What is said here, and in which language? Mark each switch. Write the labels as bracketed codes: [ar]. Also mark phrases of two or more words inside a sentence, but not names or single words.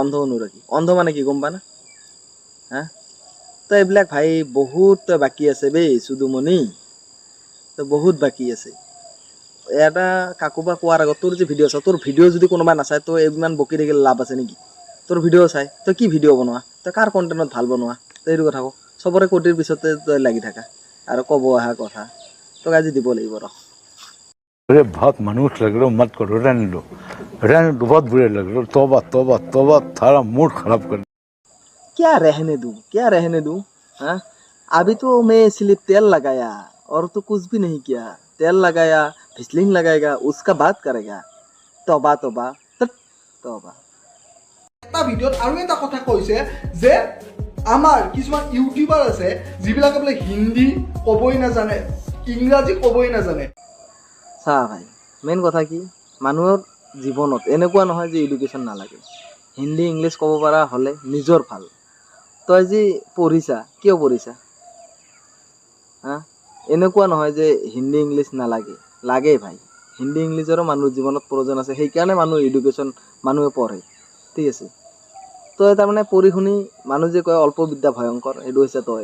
[as] অন্ধ অনুৰাগী অন্ধ মানে কি গম পা না হা তই এইবিলাক ভাই বহুত তই বাকী আছে বেই চুদুমণি তই বহুত বাকী আছে এটা কাকোবা কোৱাৰ আগত তোৰ যে ভিডিঅ' চাওঁ তোৰ ভিডিঅ' যদি কোনোবা নাচায় তই ইমান বকি থাকিলে লাভ আছে নেকি তোৰ ভিডিঅ' চাই তই কি ভিডিঅ' বনোৱা তই কাৰ কণ্টেণ্টত ভাল বনোৱা তই এইটো কথা ক চবৰে কোটিৰ পিছতে তই লাগি থাকা আৰু ক'ব অহা কথা তোক আজি দিব লাগিব ৰহ [hi] अरे बहुत मनुष्य लग रहे हो मत करो रहने दो बहुत बुरे लग रहे हो तौबा थारा मूड खराब कर क्या रहने दूं हाँ अभी तो मैं सिर्फ तेल लगाया और तो कुछ भी नहीं किया तेल लगाया फिसलिंग लगाएगा उसका बात करेगा तौबा [as] এটা ভিডিঅ'ত আৰু এটা কথা কৈছে যে আমাৰ কিছুমান ইউটিউবাৰ আছে যিবিলাকে বোলে হিন্দী ক'বই নাজানে ইংৰাজী ক'বই নাজানে চা ভাই মেইন কথা কি মানুহৰ জীৱনত এনেকুৱা নহয় যে এডুকেশ্যন নালাগে হিন্দী ইংলিছ ক'ব পৰা হ'লে নিজৰ ভাল তই যি পঢ়িছা কিয় পঢ়িছা হা এনেকুৱা নহয় যে হিন্দী ইংলিছ নালাগে লাগে ভাই হিন্দী ইংলিছৰো মানুহৰ জীৱনত প্ৰয়োজন আছে সেইকাৰণে মানুহ এডুকেশ্যন মানুহে পঢ়ে ঠিক আছে তই তাৰমানে পঢ়ি শুনি মানুহ যে কয় অল্প বিদ্যা ভয়ংকৰ, সেইটো হৈছে তই।